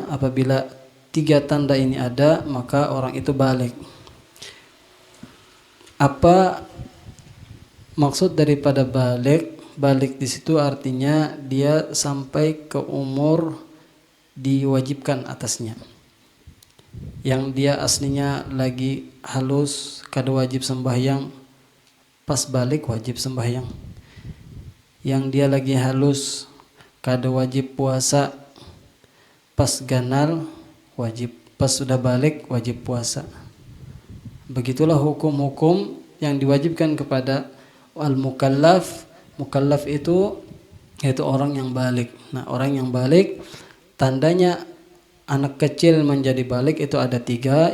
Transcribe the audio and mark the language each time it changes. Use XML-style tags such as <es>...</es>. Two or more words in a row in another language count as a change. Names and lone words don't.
<id>Apabila 3 tanda ini ada, maka orang itu balik. Apa maksud daripada balik? Balik di situ artinya dia sampai ke umur diwajibkan atasnya, yang dia aslinya lagi halus kada wajib sembahyang, pas balik wajib sembahyang. Yang dia lagi halus kada wajib puasa, pas ganal wajib, pas sudah balik wajib puasa. Begitulah hukum-hukum yang diwajibkan kepada al-mukallaf. Mukallaf itu yaitu orang yang balik. Nah, orang yang balik, tandanya anak kecil menjadi balik itu ada 3.</id>